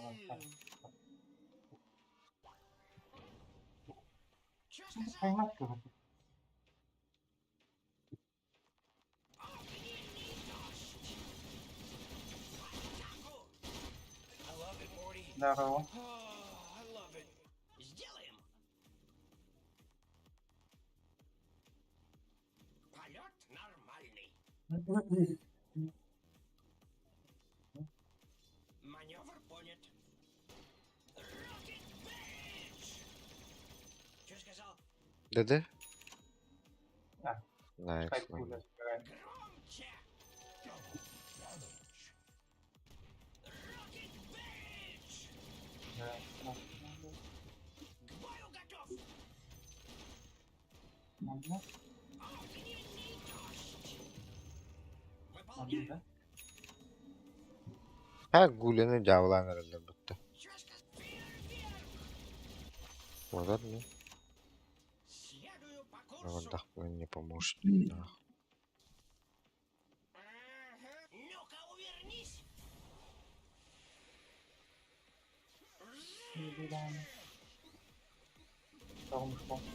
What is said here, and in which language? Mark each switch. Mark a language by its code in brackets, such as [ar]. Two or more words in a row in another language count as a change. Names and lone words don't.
[ru] Поймать кого-то. [en] I love it, Morty. [ru] Здорово. [en] Oh, I love it. [ru] Сделаем. Полет нормальный. Маневр понят. Rocket Bridge! Чё сказал? Dedi. А. Nice. Кайф куда собираем. Громче! Rocket Bridge! Да. К бою готов! Можно? Огненный дождь! Можно, Выполняю! да? Ha guleni javlanırdı bitti. Чё сказал? Фейерверк! Вот мне. Следую по А вот курсу! так не поможет. Ага. Ну-ка, увернись! Солнышко.